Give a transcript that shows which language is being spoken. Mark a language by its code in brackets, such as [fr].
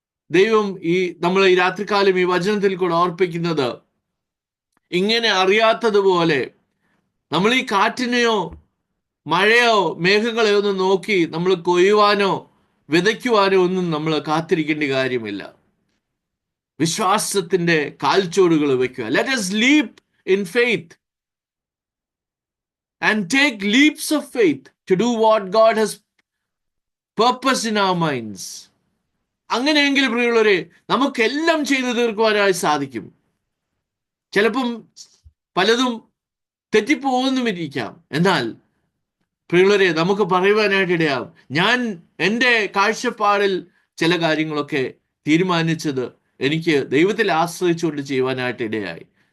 [ml] ദൈവം നമ്മൾ ഈ രാത്രികാലം ഈ വചനത്തിൽ കൂടെ ഓർപ്പിക്കുന്നത്, ഇങ്ങനെ അറിയാത്തതുപോലെ നമ്മൾ ഈ കാറ്റിനെയോ മഴയോ മേഘങ്ങളെയോ ഒന്നും നോക്കി നമ്മൾ കൊയ്യുവാനോ വിതയ്ക്കുവാനോ ഒന്നും നമ്മൾ കാത്തിരിക്കേണ്ട കാര്യമില്ല. വിശ്വാസത്തിന്റെ കാൽച്ചോടുകൾ വെക്കുക. [en] Let us leap in faith and take leaps of faith to do what God has purposed in our minds. [ml] അങ്ങനെയെങ്കിൽ പ്രിയമുള്ളവരെ, നമുക്കെല്ലാം ചെയ്തു തീർക്കുവാനായി സാധിക്കും. ചിലപ്പം പലതും തെറ്റിപ്പോകുന്നുമിരിക്കാം. എന്നാൽ പ്രിയമുള്ളവരെ, നമുക്ക് പറയുവാനായിട്ടിടയാകും, ഞാൻ എൻ്റെ കാഴ്ചപ്പാടിൽ ചില കാര്യങ്ങളൊക്കെ തീരുമാനിച്ചത് എനിക്ക് ദൈവത്തിൽ ആശ്രയിച്ചുകൊണ്ട് ചെയ്യുവാനായിട്ട് ഇടയായി.